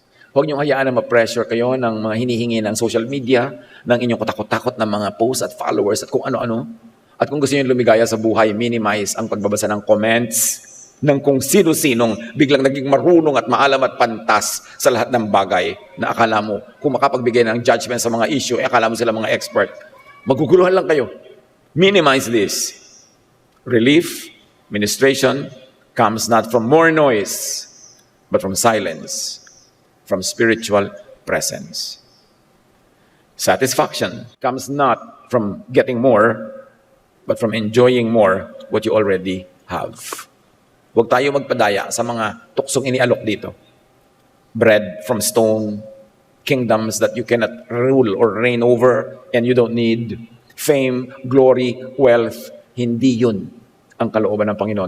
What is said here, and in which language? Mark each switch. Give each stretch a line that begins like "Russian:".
Filipino: Huwag niyong hayaan na ma-pressure kayo ng mga hinihingi ng social media, ng inyong katakot-takot na mga posts at followers at kung ano-ano. At kung gusto niyo lumigaya sa buhay, minimize ang pagbabasa ng comments ng kung sino-sinong biglang naging marunong at maalam at pantas sa lahat ng bagay na akala mo, kung makapagbigay ng judgment sa mga issue, akala mo sila mga expert. Maguguluhan lang kayo.
English: Minimize this. Relief, ministration, comes not from more noise, but from silence, from spiritual presence. Satisfaction comes not from getting more, but from enjoying more what you already have.
Filipino: Huwag tayo magpadaya sa mga tuksong inialok dito.
English: Bread from stone, kingdoms that you cannot rule or reign over, and you don't need fame, glory, wealth.
Filipino: Hindi yun ang kalooban ng Panginoon.